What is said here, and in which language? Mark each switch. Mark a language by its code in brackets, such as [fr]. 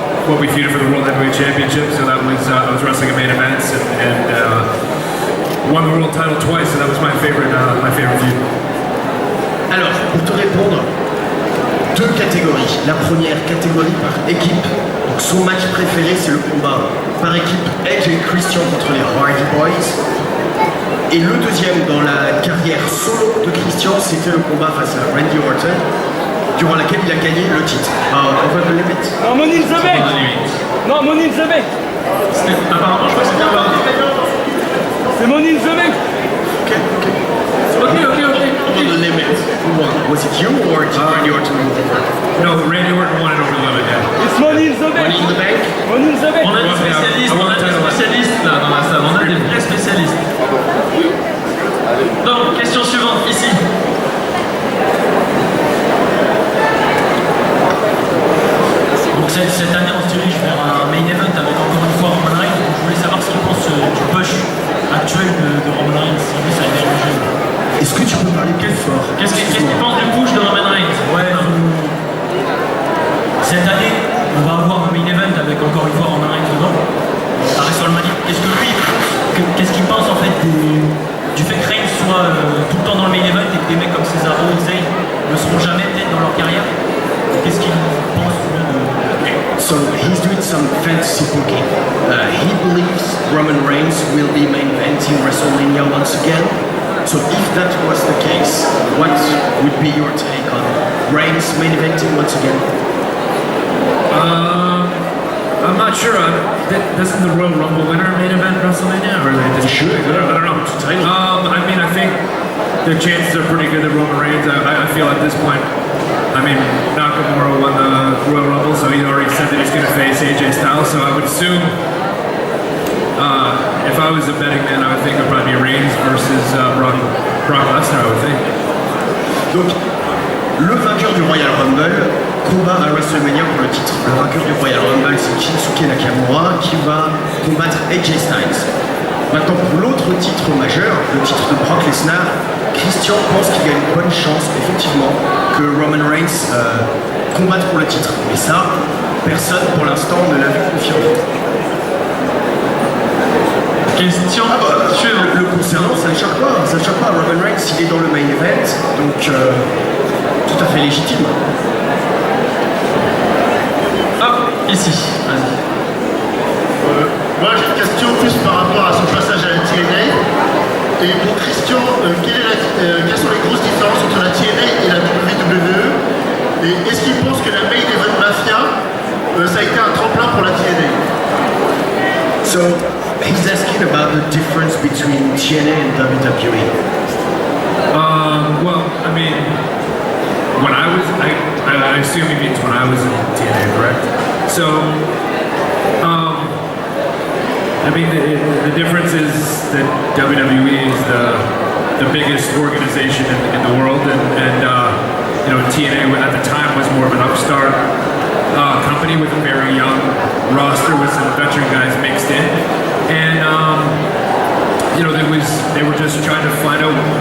[en] What we feuded for the World Heavyweight Championship, so that was I was wrestling at main events and won the world title twice, so that was my favorite feud. [fr] Alors, pour te répondre, deux catégories. La première catégorie par équipe. Donc son match préféré, c'est le combat par équipe Edge et Christian contre les Hardy Boys. Et le deuxième dans la carrière solo de Christian, c'était le combat face à Randy Orton, durant laquelle il a gagné le titre. [en] Over the limit. [fr] Non, Money in the Bank! Non, Money in the Bank! Apparemment, je crois que c'était un C'est Money in the Bank! [en] Ok. Over the limit. Who won? Was it you or did Randy Orton win? No, Randy Orton won it over the limit, yeah. It's Money in the Bank! Money in the bank? Money in the Bank! [fr] On a des spécialistes là dans la salle, on a des vrais spécialistes. Donc, question suivante, ici. Donc cette année on se dirige vers un main event avec encore une fois Roman Reigns. Je voulais savoir ce qu'il pense du push actuel de Roman Reigns, si lui ça a dérangé. Est-ce que tu peux parler plus fort? Qu'est-ce qu'il pense du push de Roman Reigns? Ouais, cette année on va avoir un main event avec encore une fois Roman Reigns dedans. À WrestleMania. Est-ce que lui, qu'est-ce qu'il pense en fait du fait que Reigns soit tout le temps dans le main event et que des mecs comme Cesaro et Zayn ne seront jamais peut-être dans leur carrière? Qu'est-ce qu'il pense de... [en] So he's doing some fantasy booking. He believes Roman Reigns will be main eventing WrestleMania once again. So if that was the case, what would be your take on Reigns main eventing once again? I'm not sure. Doesn't the Royal Rumble winner main event WrestleMania? Or they just Sure. I don't know. I mean, I think the chances are pretty good that Roman Reigns. I feel at this point. I mean, Nakamura won the against AJ Styles, so I would assume if I was a betting man, I would think it would probably be Reigns versus Brock Lesnar, I would think. [fr] Donc, le vainqueur du Royal Rumble combat à WrestleMania pour le titre. Le vainqueur du Royal Rumble, c'est Shinsuke Nakamura qui va combattre AJ Styles. Maintenant, pour l'autre titre majeur, le titre de Brock Lesnar, Christian pense qu'il y a une bonne chance, effectivement, que Roman Reigns combatte pour le titre. Mais ça, personne pour l'instant ne l'a vu confirmer. Question suivante. Le concernant, ça ne choque pas. Ça ne choque pas. Roman Reigns, il est dans le main event, donc tout à fait légitime. Hop, ici, vas-y. Moi j'ai une question plus par rapport à son passage à la TNA. Et pour Christian, quelles sont les grosses différences entre la TNA et la WWE? Et est-ce qu'il pense que la Main Event Mafia, ça a été un tremplin pour la TNA? [en] So, he's asking about the difference between TNA and WWE. Well, I mean, when I assume he means when I was in TNA, correct? So, I mean, the difference is that WWE is the biggest organization in the world, and you know, TNA at the time was more of an upstart company with a very young roster with some veteran guys mixed in, and you know, they were just trying to find out.